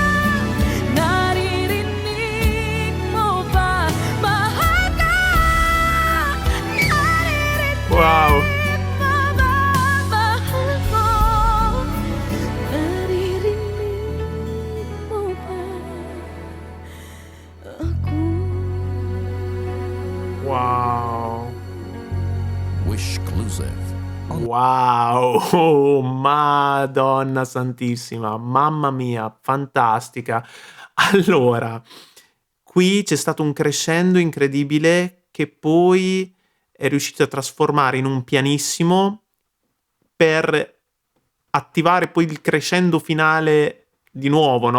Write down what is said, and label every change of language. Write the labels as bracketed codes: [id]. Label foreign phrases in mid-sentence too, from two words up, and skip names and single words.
[tl] Naririnig mo ba? Mahal ka. Naririnig Wow. mo ba? Mahal ko. Naririnig mo ba? Ako. Wow. Wishclusive. [it] Wow, oh, Madonna Santissima, mamma mia, fantastica. Allora, qui c'è stato un crescendo incredibile che poi è riuscito a trasformare in un pianissimo per attivare poi il crescendo finale di nuovo, no?